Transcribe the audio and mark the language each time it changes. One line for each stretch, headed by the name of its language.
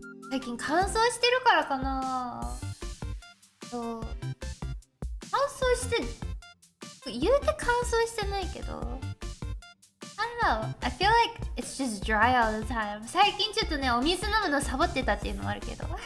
Japanese: 最近乾燥してるからかな。そう。乾燥して、言うて乾燥してないけど。
English: I don't know. I feel like it's just dry all the time.
Japanese: 最近ちょっとね、お水飲むのサボってたっていうのもあるけど。